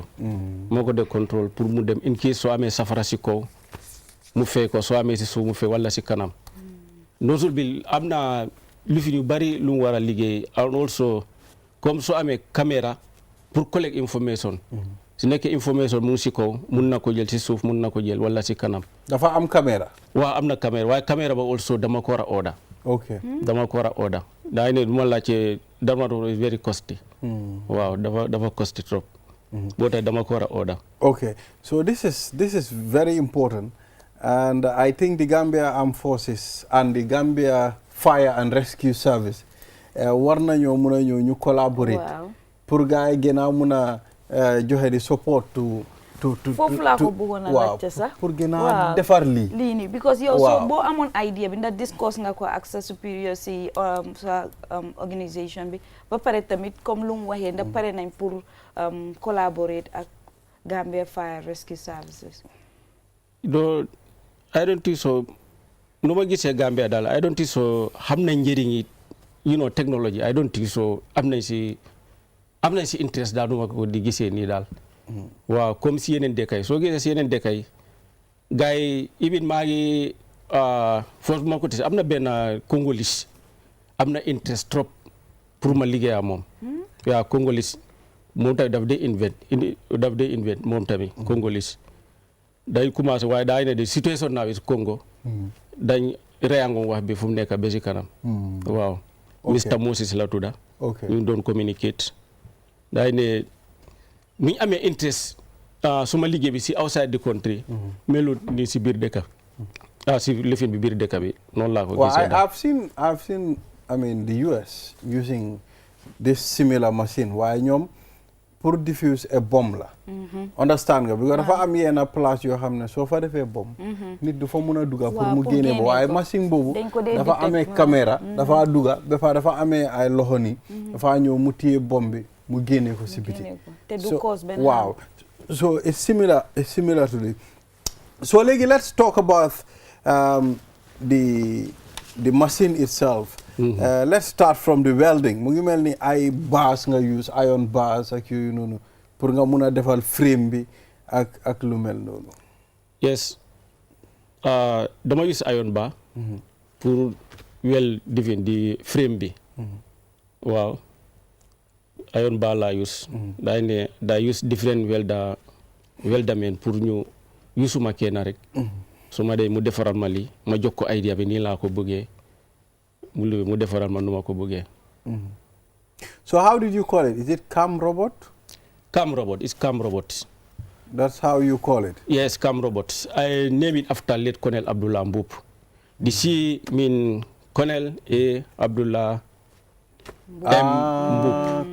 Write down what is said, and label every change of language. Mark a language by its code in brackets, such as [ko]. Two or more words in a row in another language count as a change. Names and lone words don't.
[wo] moo ko dee control pour mu dem [en] in case [wo] soo amee safara si kaw mu fay ko soo amee si suuf mu fay wala si kanam. nozzle bi am na lu fi ñu bari lu mu war a liggéey [en] and also [wo] comme soo amee caméra pour [en] collect information. [wo] su nekkee information mu ngi si kaw mun na ko jël si suuf mun na ko jël wala si kanam. dafa am caméra. waaw am na caméra waaye caméra ba also dama ko war a order. Okay. dama ko war a order. daa ne du ma laajte dama doon [en] very costly. [wo] waaw dafa costly trop. boo tax dama ko war a order. [en] Okay, so this is very important, and I think the Gambia Armed Forces and the Gambia Fire and Rescue Service [wo] war nañoo mun a ñëw ñu [en] collaborate. [wo] pour gars yi gën a mun a joxe di [en] support to [wo] foofu laa ko bëggoon a laajte sax pour gën a defar lii nii because yow soo boo amoon idea bi ndax discuss nga ko ak sa supérieur si sa organisation bi ba pare tamit comme lu mu waxee ndax pare nañ pour collaborate ak Gambia Fire Rescue Services. [en] I don't think so. [wo] nu ma gisee Gambia daal [en] I don't think so [wo] xam nañ njëriñ yi technology [en] I don't think so [wo] am nañ si interest daal nu ma ko di gisee nii daal. waaw comme si yeneen dëkk yi soo gisee si yeneen dëkk yi gars yi even maa ngi foofu ma ko tise am na benn Congolese am na interest trop pour ma liggéey ak moom. waaw Congolese moom tamit daf dee invent moom tamit Congolese day commencé waaye daa ne de [en] situation now is Congo. [wo] dañ reyangoon wax bi fu mu nekk ba si kanam. waaw. Mr Moses la tudda. ñu doon communicate. day ne mi ñu amee interest suma liggéey bi si [en] outside the country. [wo] melut ni si biir dëkk. si lifin bi biir dëkk bi noonu laa ko gisee. [en] I've seen I mean the US using this similar machine [wo] waaye ñoom pour [en] diffuse a bomb la. [wo] understand nga because dafa am yenn place yoo xam ne soo fa defee bomb. nit du fa mun a dugga pour mu génne ba waaye machine boobu dafa amee caméra dafa dugga ba pare dafa amee ay loxo ni dafa ñëw mu téye bomb bi mu génne ko si biti. [en] Wow, so it's similar to this. So léegi let's talk about the machine itself. Let's start from the welding. [wo] mu ngi mel ni ay bars nga use [en] iron bars [wo] ak yooyu noonu pour nga mun a defal frame bi ak lu mel noonu. Yes, dama use [en] iron bar [wo] pour weld di frame bi. waaw [en] iron bar [wo] laa use. daa use different weldermen pour ñu usuma kenn rek. su ma dee mu defaral ma lii ma jox ko idea bi nii laa ko bëggee mu defaral ma nu ma ko bëggee. [en] So how did you call it? Is it Cam Robot? Cam Robot. It's Cam Robot. That's how you call it? Yes, Cam Robot. I named it after late Colonel Abdullah Mboup. The C mean Colonel A. Abdullah M. Mboup.